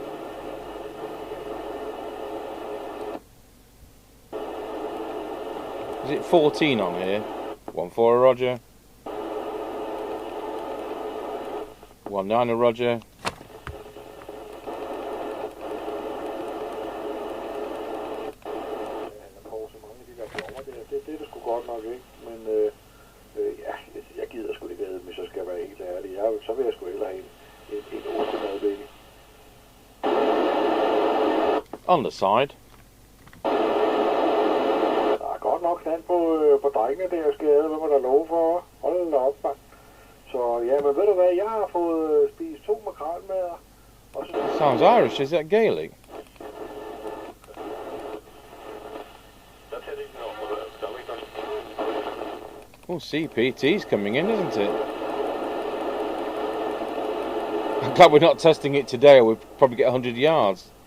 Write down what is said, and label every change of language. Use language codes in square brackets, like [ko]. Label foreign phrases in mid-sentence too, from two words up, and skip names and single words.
[en] Is it 14 on here? 1 4 Roger. 1 9 Roger. [da] Så vil jeg sgu hellere have en ostemadbaby. [en] On the side. [da] Der er godt nok stand på drengene der, skal jeg må der love for. Hold da op, man. Så ja, men ved du hvad, jeg har fået spist 2 makrelmadder. [en] Sounds Irish, is that Gaelic? Oh, CPT's coming in, isn't it? I'm glad we're not testing it today, or we'd probably get 100 yards.